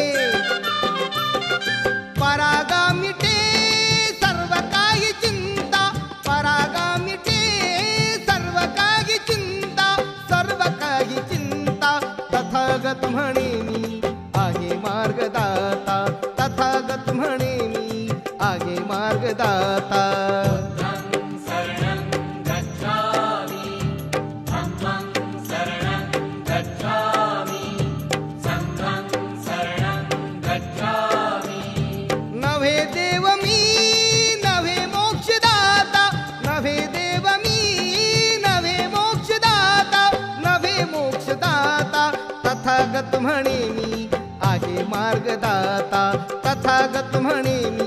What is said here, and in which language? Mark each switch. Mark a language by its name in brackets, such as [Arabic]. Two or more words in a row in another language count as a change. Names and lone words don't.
[Marathi] परागा मिटे सर्व काही चिंता, परागा मिटे सर्व काही चिंता, सर्व काही चिंता. तथागत म्हणे मी आहे मार्गदाता, तथागत म्हणे मी आहे मार्गदाता. [Pali] बुद्धं शरणं गच्छामि, धम्मं शरणं गच्छामि, संघं शरणं गच्छामि. [Marathi] नव्हे देव मी नव्हे मोक्षदाता, नव्हे देव मी नव्हे मोक्षदाता, नव्हे मोक्षदाता. तथागत म्हणे मी आहे मार्गदाता, तथागत म्हणे